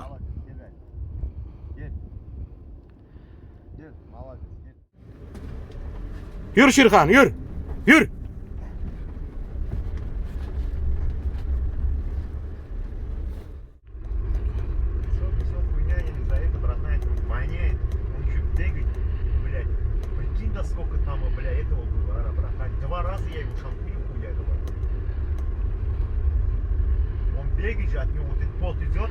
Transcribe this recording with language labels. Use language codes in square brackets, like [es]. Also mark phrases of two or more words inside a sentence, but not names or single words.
[ru] Молодец, [tr] gel Yarik. Gel. Gel, [ru] молодец, gel. [tr] Yürü Şirhan, yürü. Yürü. [ru] Все хуйня из-за этого, родная, это воняет. Он еще бегает, блядь. Прикинь, да сколько там, блядь, этого было, братан. 2 раза я его шампунем хуярил. Он бегает же, от него вот этот пот идет.